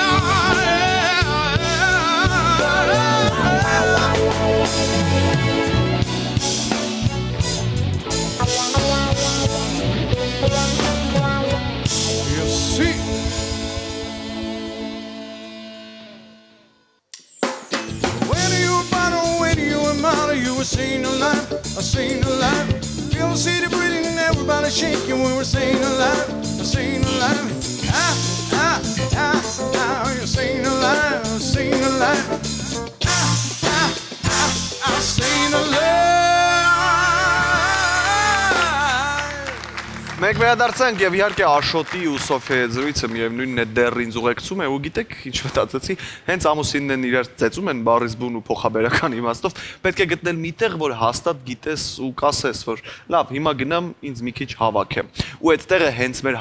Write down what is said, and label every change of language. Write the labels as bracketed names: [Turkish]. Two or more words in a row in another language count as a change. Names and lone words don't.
[English] You see, when you admire, you were seen alive, seen alive. Feel the city breathing and everybody shaking when we're seen alive, seen alive. You're seen alive, seen alive. I've seen alive. [Armenian] Մենք վերադարձանք եւ իհարկե Աշոտի ու Սոֆիայի զրույցը միևնույնն է դեռ ինձ ուղեկցում է ու գիտեք ինչ մտածեցի հենց ամուսիններն են իրար ծեծում են բառից բուն ու փոխաբերական իմաստով պետք է գտնել միտեղ որ հաստատ գիտես ու կասես որ լավ հիմա գնամ ինձ մի քիչ հավաքեմ ու այդ տեղը հենց մեր